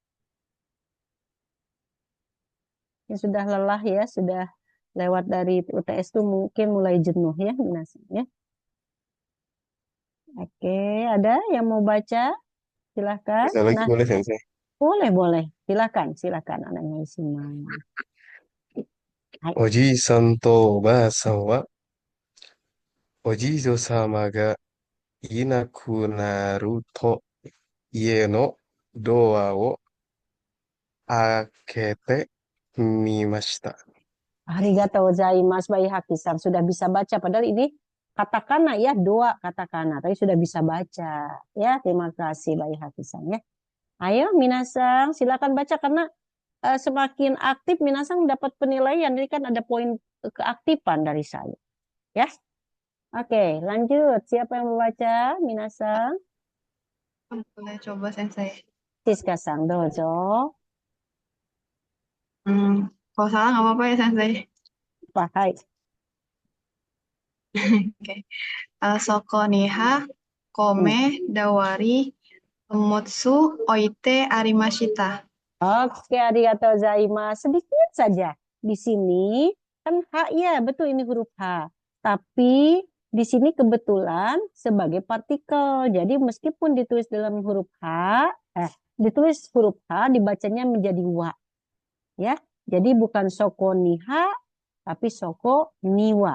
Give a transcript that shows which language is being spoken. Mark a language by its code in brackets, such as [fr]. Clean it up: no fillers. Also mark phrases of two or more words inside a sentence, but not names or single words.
[id] Ya sudah lelah ya, sudah lewat dari UTS itu mungkin mulai jenuh ya Minasang ya. Oke, ada yang mau baca? Silahkan. Bisa lagi Nah, boleh Sensei. boleh. Silahkan anaknya Ismail. Hai. [ja] おじいさんとおばあさんは、おじいぞ様がいなくなると、家のドアを開けてみました。ありがとうございます Bayi Haki-san. [id] Sudah bisa baca. Padahal ini katakana ya. Dua katakana. Tapi sudah bisa baca. Ya, terima kasih Bayi Haki-san ya. Ayo Minasang, silakan baca karena semakin aktif Minasang dapat penilaian. Ini kan ada poin keaktifan dari saya. Ya. Oke, lanjut. Siapa yang membaca? Minasang. Boleh coba Sensei. Siska-san, dozo. Kalau salah nggak apa-apa ya Sensei. Hai. Oke. [ja] そこにはこめだわりもつおいてありました. Oke, ありがとうございます. [id] Sedikit saja. Di sini kan H ya, betul ini huruf H. Tapi di sini kebetulan sebagai partikel. Jadi meskipun ditulis dalam huruf H, ditulis huruf H dibacanya menjadi wa. Ya. Jadi bukan [ja] そこには [id] tapi [ja] そこには.